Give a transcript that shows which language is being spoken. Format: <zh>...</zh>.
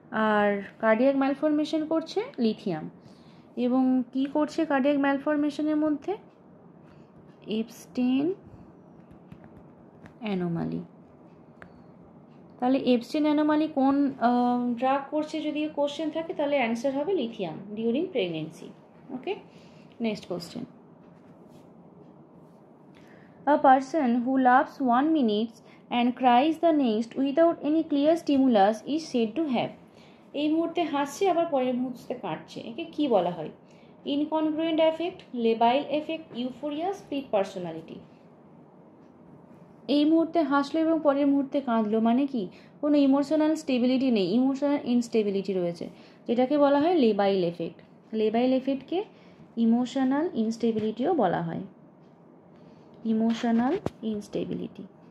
<bn>আর cardiac malformation করছে lithium. এবং কি করছে কার্ডিয়াক ম্যালফরমেশনের মধ্যে? Epstein anomaly. তাহলে এপস্টেন অ্যানোমালি কোন ড্রাগ করছে যদি কোশ্চেন থাকে তাহলে অ্যান্সার হবে lithium during pregnancy. Okay, next question.</bn> <en>A person who laughs 1 minute and cries the next without any clear stimulus is said to have,</en> <bn>এই মুহূর্তে হাসছে আবার পরের মুহূর্তে কাটছে, একে কি বলা হয়?</bn> <en>Incongruent affect, labile affect, euphoria, split personality.</en> <bn>এই মুহূর্তে হাসলো এবং পরের মুহূর্তে কাঁদলো মানে কি? কোনো ইমোশনাল স্টেবিলিটি নেই, ইমোশনাল ইনস্টেবিলিটি রয়েছে, যেটাকে বলা হয় লেবাইল এফেক্ট। লেবাইল এফেক্টকে ইমোশনাল ইনস্টেবিলিটিও বলা হয়, ইমোশনাল ইনস্টেবিলিটি।</bn>